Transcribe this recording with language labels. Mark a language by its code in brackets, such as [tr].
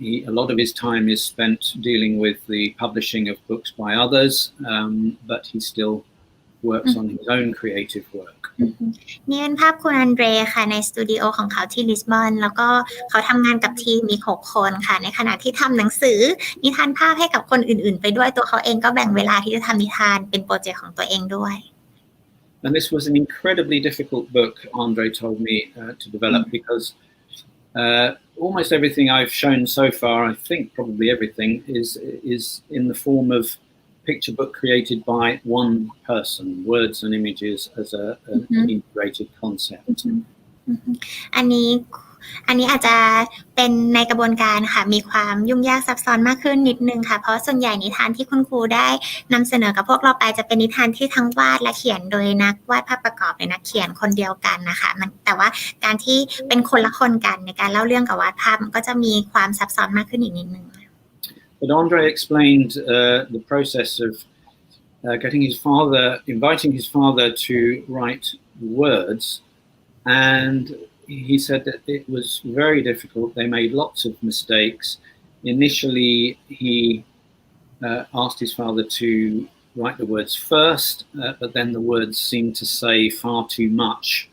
[en] A lot of his time is spent dealing with the publishing of books by others, but he still works on his own creative work. [th] นี่เป็นภาพคุณอันเดรค่ะในสตูดิโอของเขาที่ลิสบอนแล้วก็เขาทำงานกับทีมมี6 คนค่ะในขณะที่ทำหนังสือนิทานภาพให้กับคนอื่นๆไปด้วยตัวเขาเองก็แบ่งเวลาที่จะทำนิทานเป็นโปรเจกต์ของตัวเองด้วย [en] And this was an incredibly difficult book, André told me, to develop because almost everything I've shown so far, I think probably everything, is in the form of picture book created by one person, words and images as an integrated concept. [th] อันนี้อาจจะเป็นในกระบวนการค่ะมีความยุ่งยากซับซ้อนมากขึ้นนิดนึงค่ะเพราะส่วนใหญ่นิทานที่คุณครูได้นำเสนอกับพวกเราไปจะเป็นนิทานที่ทั้งวาดและเขียนโดยนักวาดภาพประกอบหรือนักเขียนคนเดียวกันนะคะแต่ว่าการที่เป็นคนละคนกันในการเล่าเรื่องกับวาดภาพมันก็จะมีความซับซ้อนมากขึ้นอีกนิดนึง [en] But André explained the process of inviting his father to write words, and he said that it was very difficult. They made lots of mistakes. Initially, he asked his father to write the words first, but then the words seemed to say far too much.